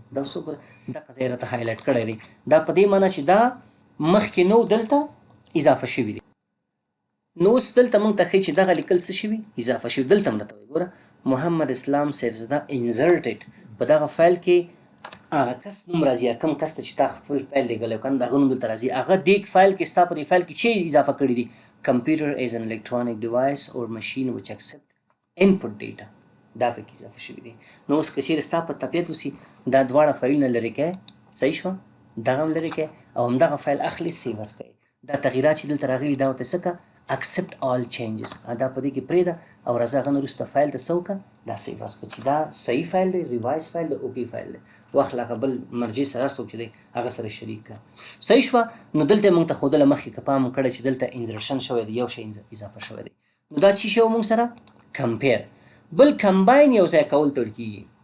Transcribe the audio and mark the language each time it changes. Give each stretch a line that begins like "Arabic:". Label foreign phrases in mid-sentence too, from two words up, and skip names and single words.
Pashto: دا اوس وګوره دغه ځای راته هایلایټ کړی دی، دا په دې معنی چې دا مخکې نو دلته اضافه شوي دي. نو اوس دلته موږ ته ښیي چې دغه لیکل څه شوي؟ اضافه شوي. دلته هم راته وایي ګوره محمد اسلام سیفزده انزرټډ، په دغه فایل کې هغه کس نوم راځي، کوم کس ته چې تا خپل فایل لیږلی کنه د هغه نوم دلته راځي. هغه دې فایل کې ستا په دې فایل کې چې اضافه کړي دي
English: computer is an electronic device or machine which accept input data،
Pashto: دا پکې اضافه شوي دي. نو اوس که چېرې ستا په طبیعت اوسي دا دواړه فایلونه لرې کړئ، صحیح شوه، دغه هم لرې کړئ او همدغه فایل اخلي سیوز کړئ. دا تغییرات چې دلته راغلي دا ورته څه کړه؟
English: accept all changes،
Pashto: دا په دې کې پرېږده او راځه هغه نه وروسته فایل ته څه وکړه؟ دا سیوز کړه چې دا صحیح فایل دی، ریوایز فایل دی، اوکې فایل دی. واخله هغه بل مرجع سره هر څوک چې دی هغه سره شریک کړه، صحیح شوه. نو دلته موږ ته ښودله مخکې که پام کړی چې دلته انزرشن شوی دی، یو شی اضافه شوی دی. نو دا چې شی و موږ سره کمپیر. بل کمباین یو ځای کول ته ویل کېږي.